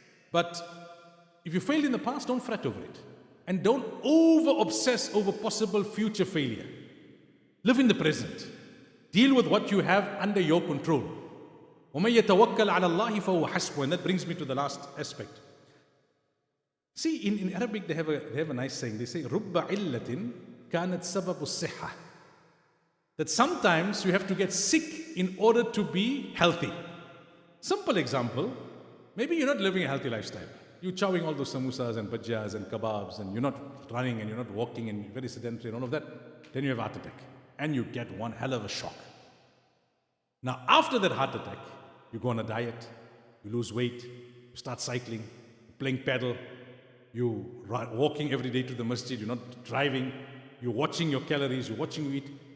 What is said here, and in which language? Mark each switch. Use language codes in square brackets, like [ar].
[en] But if you failed in the past, don't fret over it. And don't over-obsess over possible future failure. Live in the present. Deal with what you have under your control. [ar] وَمَن يَتَوَكَّلْ عَلَى اللَّهِ فَهُوَ حَسْبُهُ. [en] And that brings me to the last aspect. See, in Arabic they have a nice saying. They say, [ar] رُبَّ عِلَّةٍ كَانَتْ سَبَبُ الصِّحَّةِ. [en] That sometimes you have to get sick in order to be healthy. Simple example, maybe you're not living a healthy lifestyle. You're chowing all those samosas and bhajjas and kebabs, and you're not running and you're not walking and you're very sedentary and all of that. Then you have a heart attack and you get one hell of a shock. Now after that heart attack, you go on a diet, you lose weight, you start cycling, playing paddle, you're walking every day to the masjid, you're not driving, you're watching your calories, you're watching you eat.